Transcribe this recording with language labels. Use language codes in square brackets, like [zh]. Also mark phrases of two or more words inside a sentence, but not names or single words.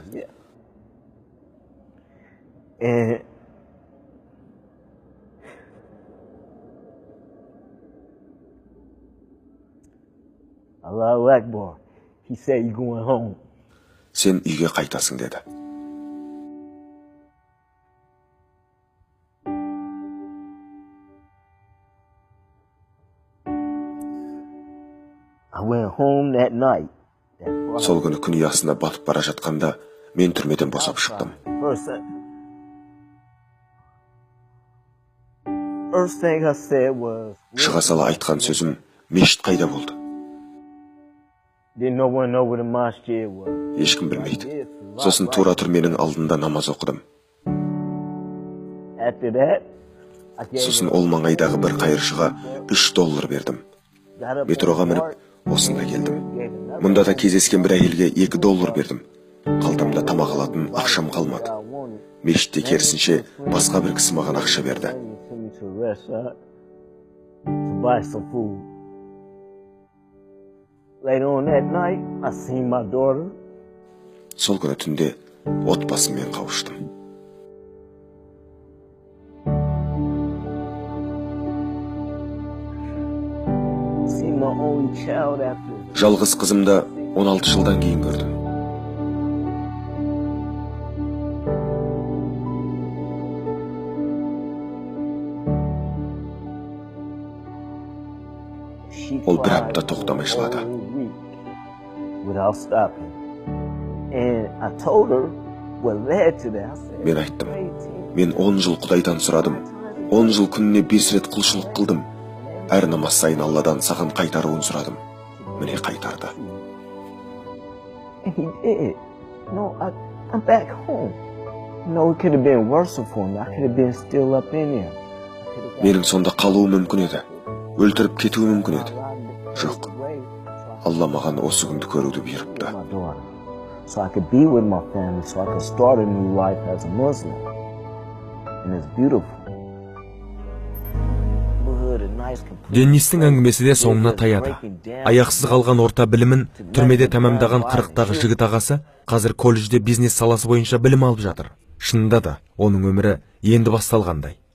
[kk] Иә, [en] And [ar] الله أكبر. [en] He said, "You going home." [kk] Сен үйге қайтасың деді. [en] I went home that night. [kk] Сол күні күн ұясына батып бара жатқанда мен түрмеден босап шықтым. [en] First thing I said was, [kk] Шыға сала айтқан сөзім, мешіт қайда болды? [en] didn't no one know where the masjid was. [kk] Ешкім білмейді. Сосын тура түрменің алдында намаз оқыдым. [en] After that, I gave [kk] Сосын ол маңайдағы бір қайыршыға $3 бердім. Метроға мініп, осында келдім. Мұнда да кездескен бір әйелге $2 бердім. Қалтамда тамақ алатын ақшам қалмады. Мешітте керісінше басқа бір кісі маған ақша берді. [en] Later on that night, I seen my daughter. [kk] Сол күні түнде отбасыммен қауыштым. [en] Seen my only child after. [kk] Жалғыз қызымды 16 жылдан кейін көрдім. Ол бір апта тоқтамай жылады. [en] Without stopping. And I told her what led to that. I said, [kk] Мен айттым, мен 10 жыл Құдайдан сұрадым. 10 жыл күніне 5 рет құлшылық қылдым. Әр намаз сайын Алладан саған қайтаруын сұрадым. Міне қайтарды. [en] And he did. No, I'm back home. No, it could have been worse for me. I could have been still up in there. [kk] Менің сонда қалуым мүмкін еді. Өлтіріп кетуім мүмкін еді. Жоқ. Алла маған осы күнді көруді бұйырыпты. [en] So I could be with my family, so I could start a new life as a Muslim. And it's beautiful. [kk] Деннистің әңгімесі де соңына таяды. Аяқсыз қалған орта білімін түрмеде тәмамдаған 40-тағы жігіт ағасы қазір колледжде бизнес саласы бойынша білім алып жатыр. Шынында да оның өмірі енді басталғандай.